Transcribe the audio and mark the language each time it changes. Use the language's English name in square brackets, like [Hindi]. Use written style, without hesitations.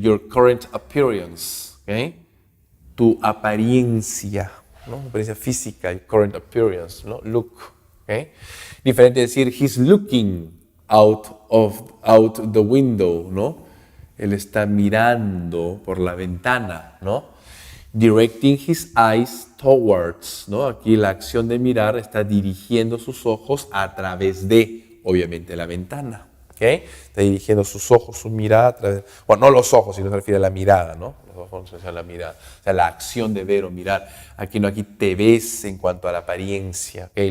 [English] Your current appearance, ¿ok? [Spanish] Tu apariencia, [English] ¿no? [Spanish] Apariencia física, [English] your current appearance, ¿no? Look, ¿ok? [Spanish] Diferente de decir, [English] he's looking out the window, ¿no? [Spanish] Él está mirando por la ventana, ¿no? [English] Directing his eyes towards, ¿no? [Spanish] Aquí la acción de mirar está dirigiendo sus ojos a través de, obviamente, la ventana, ¿ok? Está dirigiendo sus ojos, su mirada a través, bueno, no los ojos, sino se refiere a la mirada, ¿no? Los ojos no se refiere a la mirada, o sea, la acción de ver o mirar. Aquí no, aquí te ves en cuanto a la apariencia, ¿ok?